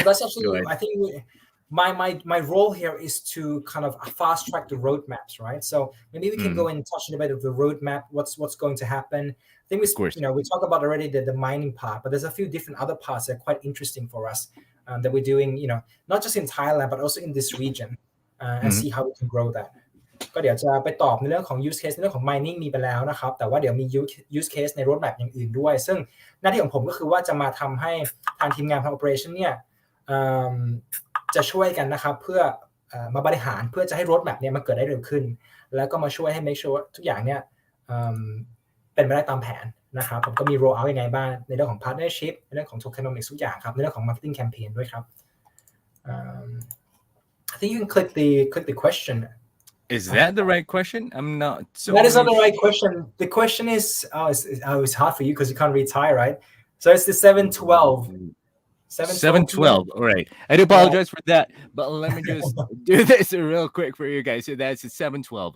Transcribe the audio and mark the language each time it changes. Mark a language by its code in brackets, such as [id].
[en] That's actually, I think my role here is to kind of fast track the roadmaps, right? So maybe we can go and touch a bit of the roadmap, what's going to happen. I think we talked about already the mining part, but there's a few different other parts that are quite interesting for us that we're doing, not just in Thailand, but also in this region and see how we can grow that. [th] ก็เดี๋ยวจะไปตอบในเรื่องของ use case ในเรื่องของ mining มีไปแล้วนะครับแต่ว่าเดี๋ยวมี use case ใน roadmap อย่างอื่นด้วยซึ่งหน้าที่ของผมก็คือว่าจะมาทำให้ทางทีมงานทาง operation เนี่ยจะช่วยกันนะครับเพื่อมาบริหารเพื่อจะให้ roadmap เนี่ยมันเกิดได้เร็วขึ้นแล้วก็มาช่วยให้ make sure ว่าทุกอย่างเนี่ยเป็นไปได้ตามแผนนะครับผมก็มี roll out ยังไงบ้างในเรื่องของ partnership ในเรื่องของ tokenomics ทุกอย่างครับในเรื่องของ marketing campaign ด้วยครับ [en] I think you can click the question. Is that the right question? I'm not so That is not the right question. The question is it's hard for you because you can't read Thai, right? So it's the 712 p.m. 7:12. All right. I do apologize for that, but let me just do this real quick for you guys. So that's 7:12.